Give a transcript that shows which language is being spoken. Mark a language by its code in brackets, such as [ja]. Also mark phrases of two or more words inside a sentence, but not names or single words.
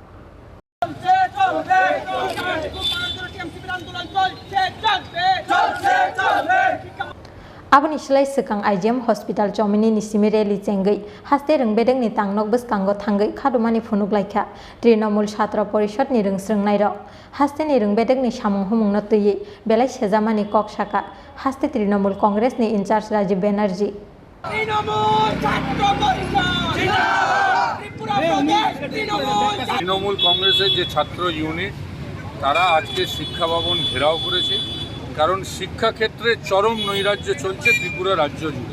[trp] Aboni silai swkang IGM Hospital Chomini ni simi rally chengui haste Rwng Bedek ni Tangnok Bwskango thangui Khadumani Phunuklaikha Trinamool Chatra Parishadni Rwngswrwngnairok haste ni Rwng Bedek ni samung humungno tui belai sejamani kok saka haste Trinamool Congress ni [en] in charge [trp] Rajiv Banerjee [bn] তৃণমূল কংগ্রেসের যে ছাত্র ইউনিট তারা আজকে শিক্ষা ভবন ঘেরাও করেছে কারণ শিক্ষা ক্ষেত্রে চরম নৈরাজ্য চলছে ত্রিপুরা রাজ্য জুড়ে।